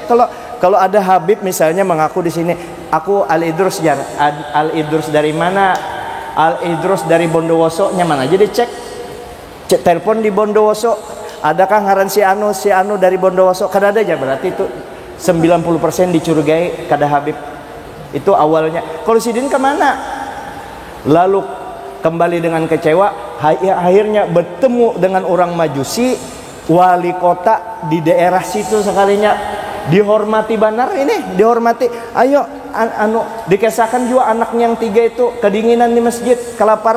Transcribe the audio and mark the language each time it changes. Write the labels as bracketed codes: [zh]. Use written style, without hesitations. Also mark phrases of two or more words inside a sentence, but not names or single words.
[id] Kalau ada Habib misalnya mengaku di sini, aku Al Idrus jar, Al Idrus dari mana? Al Idrus dari Bondowoso, nyaman aja dicek. Cek telepon di Bondowoso, adakah ngaran si anu dari Bondowoso? [bjn] Kada ada aja, berarti itu 90% dicurigai kada Habib. [id] Itu awalnya. Kalau Sidin kemana? Lalu kembali dengan kecewa, akhirnya bertemu dengan orang Majusi, wali kota di daerah situ sekalinya, dihormati benar ini, dihormati. Ayo dikisahkan juga anaknya yang 3 itu kedinginan di masjid, kelaparan.